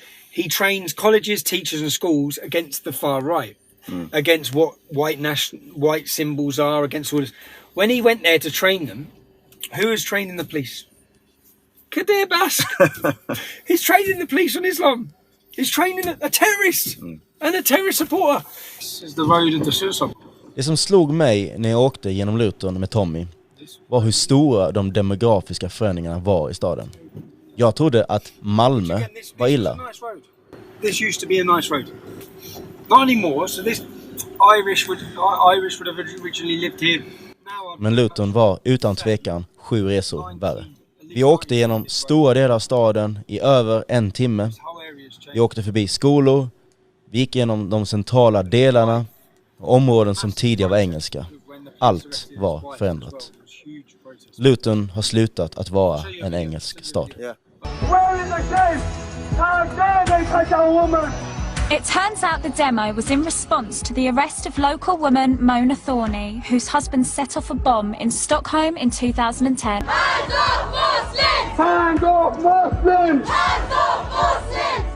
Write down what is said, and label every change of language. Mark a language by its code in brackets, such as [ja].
[en] He trains colleges, teachers and schools against the far right, against what white symbols are, against all this. When he went there to train them, who was training the police? Kadir Bask. He's training the police on Islam. He's training a terrorist and a terrorist supporter. This is the road of the suicide. [sv] Det som slog mig när jag åkte genom Luton med Tommy var hur stora de demografiska förändringarna var i staden. Jag trodde att Malmö var illa. [en] This used to be a nice road. Not anymore. So this Irish would have originally lived here. [sv] Men Luton var utan tvekan 7 resor värre. Vi åkte genom stora delar av staden i över 1 timme. Vi åkte förbi skolor. Vi gick genom de centrala delarna. Områden som tidigare var engelska. Allt var förändrat. Luton har slutat att vara en engelsk stad. [en] It turns out the demo was in response to the arrest of local woman Mona Thorney, whose husband set off a bomb in Stockholm in 2010. Hands off Muslims! Hands off Muslims! Hands off Muslims!